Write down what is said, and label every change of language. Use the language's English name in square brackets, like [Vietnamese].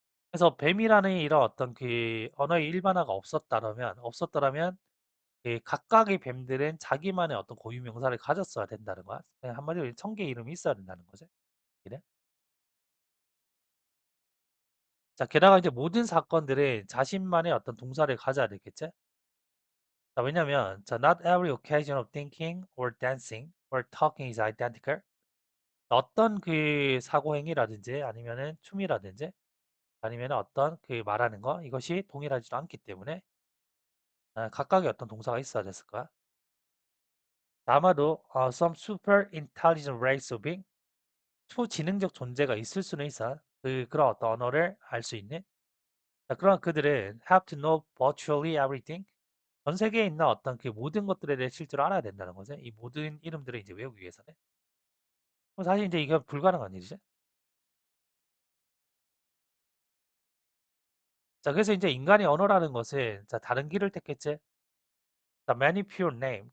[Korean] 그래서 뱀이라는 이런 어떤 언어의 일반화가 없었더라면 각각의 뱀들은 자기만의 어떤 고유 명사를 가졌어야 된다는 거야. 그냥 한마디로 천 개의 이름이 있어야 된다는 거지. 그래? 자, 게다가 이제 모든 사건들은 자신만의 어떤 동사를 가져야 되겠지? [English] 자, [Korean] 왜냐면, [English] 자, not every occasion of thinking or dancing or talking is identical. [Korean] 어떤 사고행위라든지 아니면은 춤이라든지 아니면 어떤 말하는 거 이것이 동일하지도 않기 때문에 각각의 어떤 동사가 있어야 됐을 거야. 아마도 [English] some super intelligent race of being [Korean] 초지능적 존재가 있을 수는 있어. 그런 어떤 언어를 알 수 있는. [English] 자, [Korean] 그러나 그들은 [English] have to know virtually everything. [Korean] 전 세계에 있는 어떤 모든 것들에 대해 실제로 알아야 된다는 거죠. 이 모든 이름들을 이제 외우기 위해서는. 그럼 사실 이제 이게 불가능한 일이죠. 자, 그래서 이제 인간의 언어라는 것은 자, 다른 길을 택했지. 자, [English] many pure name.